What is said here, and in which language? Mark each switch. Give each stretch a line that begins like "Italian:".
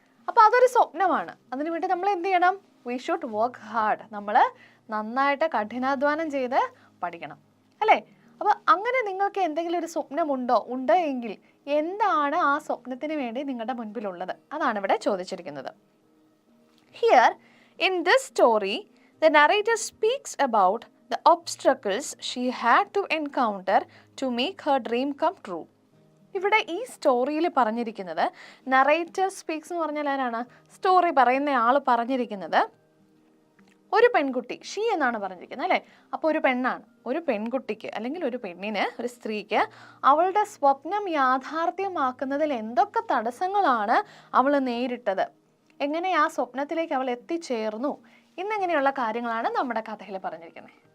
Malayalam: അപ്പോൾ അതൊരു സ്വപ്നമാണ്. അതിനു വേണ്ടി നമ്മൾ എന്ത് ചെയ്യണം?
English: We should work hard.
Malayalam: നമ്മൾ നന്നായിട്ട് കഠിനാധ്വാനം ചെയ്ത് പഠിക്കണം, അല്ലേ? അപ്പോൾ അങ്ങനെ നിങ്ങൾക്ക് എന്തെങ്കിലും ഒരു സ്വപ്നമുണ്ടോ? ഉണ്ട് എങ്കിൽ എന്താണ് ആ സ്വപ്നത്തിന് വേണ്ടി നിങ്ങളുടെ മുൻപിലുള്ളത്? അതാണ് ഇവിടെ ചോദിച്ചിരിക്കുന്നത്.
English: Here, in this story, the narrator speaks about the obstacles she had to encounter to make her dream come true.
Malayalam: ഇവിടെ ഈ സ്റ്റോറിയിൽ പറഞ്ഞിരിക്കുന്നത്, നറേറ്റർ സ്പീക്സ് എന്ന് പറഞ്ഞാൽ ആരാണ്? സ്റ്റോറി പറയുന്ന ആൾ പറഞ്ഞിരിക്കുന്നത് ഒരു പെൺകുട്ടി, ഷീ എന്നാണ് പറഞ്ഞിരിക്കുന്നത് അല്ലേ. അപ്പോൾ ഒരു പെണ്ണാണ്, ഒരു പെൺകുട്ടിക്ക് അല്ലെങ്കിൽ ഒരു പെണ്ണിന്, ഒരു സ്ത്രീക്ക് അവളുടെ സ്വപ്നം യാഥാർത്ഥ്യമാക്കുന്നതിൽ എന്തൊക്കെ തടസ്സങ്ങളാണ് അവൾ നേരിട്ടത്, എങ്ങനെ ആ സ്വപ്നത്തിലേക്ക് അവൾ എത്തിച്ചേർന്നു എന്നിങ്ങനെയുള്ള കാര്യങ്ങളാണ് നമ്മുടെ കഥയിൽ പറഞ്ഞിരിക്കുന്നത്.